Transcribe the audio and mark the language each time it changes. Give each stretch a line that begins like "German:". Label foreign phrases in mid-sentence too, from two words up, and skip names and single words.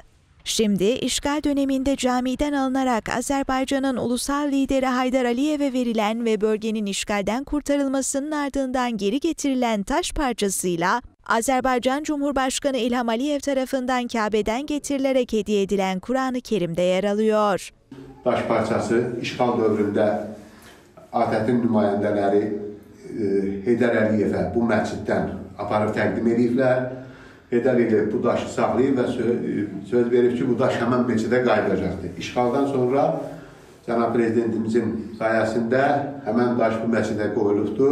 Turkish: Şimdi işgal döneminde camiden alınarak Azerbaycan'ın ulusal lideri Haydar Aliyev'e verilen ve bölgenin işgalden kurtarılmasının ardından geri getirilen taş parçasıyla Azerbaycan Cumhurbaşkanı İlham Aliyev tarafından Kabe'den getirilerek hediye edilen Kur'an-ı Kerim'de yer alıyor.
Azerbaijani: Taş parçası işgal dövründə ATƏT-in nümayəndələri Heydər Əliyevə bu məsciddən aparıb təqdim ediblər. Heydər Əliyev bu daşı saxlayıb və söz verib ki, bu daş həmən məscidə qayıdacaqdır. İşğaldan sonra Cənab Prezidentimizin sayəsində həmən daş bu məscidə qoyulubdur.